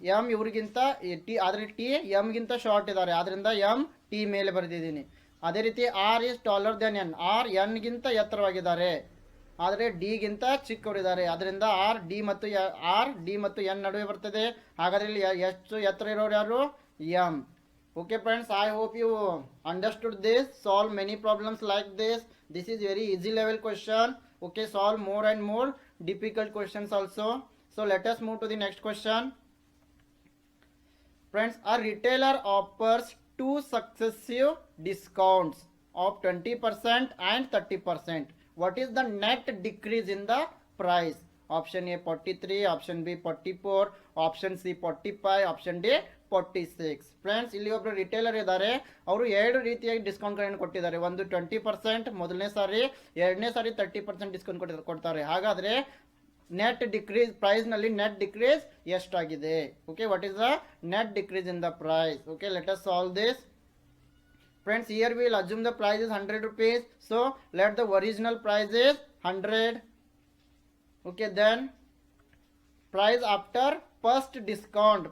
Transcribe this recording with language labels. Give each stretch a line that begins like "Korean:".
Kannada: M ಇವ್ರಿಗಿಂತ T, ಆದರೆ T ಎಮ್ಗಿಂತ short ಇದ್ದಾರೆ, ಆದ್ರಿಂದ ಎಮ್ ಟಿ ಮೇಲೆ ಬರೆದಿದ್ದೀನಿ. ಅದೇ ರೀತಿ
English: R is taller than N.
Kannada: R ಎನ್ಗಿಂತ ಎತ್ತರವಾಗಿದ್ದಾರೆ, ಆದರೆ ಡಿಗಿಂತ ಚಿಕ್ಕವರಿದ್ದಾರೆ, ಅದರಿಂದ ಆರ್ ಡಿ ಮತ್ತು ಎನ್ ನಡುವೆ ಬರ್ತದೆ. ಹಾಗಾದ್ರೆ ಇಲ್ಲಿ ಎಷ್ಟು ಎತ್ತರ ಇರೋರು ಯಾರು? M.
English: Okay friends, I hope you understood this. Solve many problems like this. This is very easy level question. Okay, solve more and more difficult questions also. So let us move to the next question. Friends, a retailer offers two successive discounts of 20% and 30%. What is the net decrease in the price? Option A 43, option B 44, option C 45, option D 46.
Kannada: Friends, ಇಲ್ಲಿ ಒಬ್ಬರು retailer ಇದ್ದಾರೆ, ಅವರು ಎರಡು ರೀತಿಯಾಗಿ ಡಿಸ್ಕೌಂಟ್ಗಳನ್ನು ಕೊಟ್ಟಿದ್ದಾರೆ. ಒಂದು 20% ಮೊದಲನೇ ಸಾರಿ, ಎರಡನೇ ಸಾರಿ 30% ಡಿಸ್ಕೌಂಟ್ ಕೊಡ್ತಾರೆ. ಹಾಗಾದ್ರೆ ನೆಟ್ ಡಿಕ್ರೀಸ್ ಪ್ರೈಸ್ನಲ್ಲಿ ನೆಟ್ ಡಿಕ್ರೀಸ್ ಎಷ್ಟಾಗಿದೆ?
English: Okay, what is the net decrease in the price? Okay, let us solve this. Friends, here we will assume the price is 100 rupees. So let the original price is 100. Okay, then price after first discount.